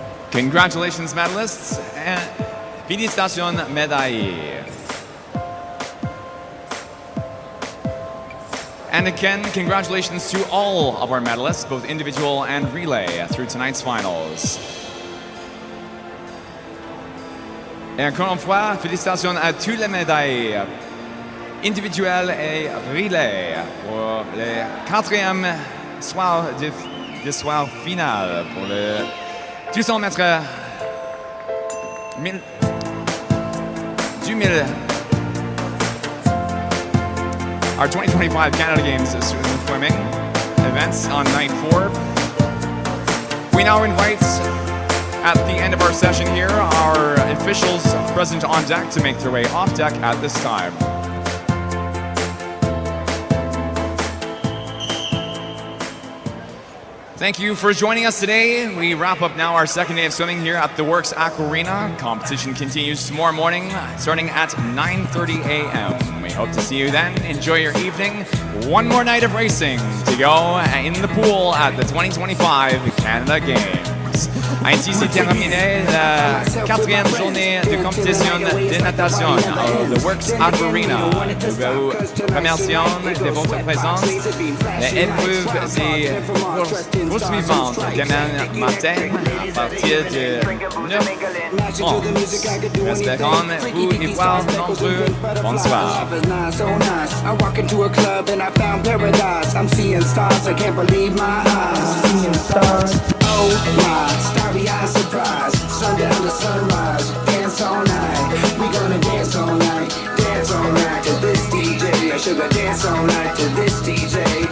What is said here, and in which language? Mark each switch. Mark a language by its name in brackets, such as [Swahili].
[English] Congratulations, medalists, and [French] félicitations, médailles. [English] And again, congratulations to all of our medalists, both individual and relay, through tonight's finals. [French] Et encore une fois, félicitations à tous les médailles individuelles et relais pour le 4e soir du soir final pour le 200 mètres 2000. [English] Our 2025 Canada Games swimming events on night 4. We now invite, at the end of our session here, our officials present on deck to make their way off deck at this time. Thank you for joining us today. We wrap up now our second day of swimming here at the Works Aquarena. Competition continues tomorrow morning, starting at 9:30 a.m. We hope to see you then. Enjoy your evening. One more night of racing to go in the pool at the 2025 Canada Games. [French] Ainsi s'est terminée la 4e journée de compétition de natation au The Works Aquarena. Nous vous remercions de votre présence. Les épreuves se poursuivantes demain matin à partir de 9h30. Nous espérons vous y voir nombreux. Bonsoir. [English] I walk into a club and I found paradise. I'm seeing stars, I can't believe my eyes. Seeing stars. Oh my, starry-eyed surprise. Sundown to sunrise, dance all night. We gonna dance all night to this DJ. I sugar dance all night to this DJ.